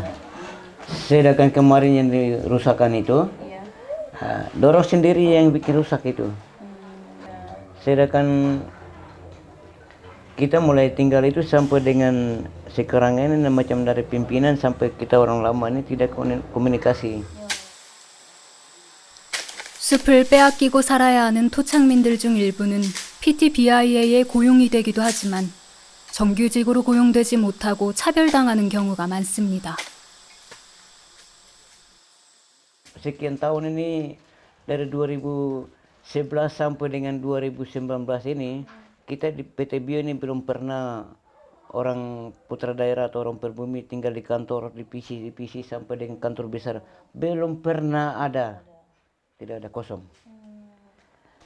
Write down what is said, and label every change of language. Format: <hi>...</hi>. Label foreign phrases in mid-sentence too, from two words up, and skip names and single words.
<id>Sedangkan kemarin yang dirusakkan itu, Iya. dorong sendiri yang bikin rusak itu. Sedangkan kita mulai tinggal itu sampai dengan sekarang ini macam dari pimpinan sampai kita orang lama ini tidak komunikasi.</id> <ko>숲을 빼앗기고 살아야 하는 토착민들 중 일부는 PTBIA의 고용이 되기도 하지만 정규직으로 고용되지 못하고 차별당하는 경우가 많습니다.</ko> <id>Sekian tahun ini dari 2011 sampai dengan 2019 ini kita di PT Bio ini belum pernah orang putra daerah atau orang pribumi tinggal di kantor divisi sampai dengan kantor besar belum pernah ada, tidak ada kosong.</id>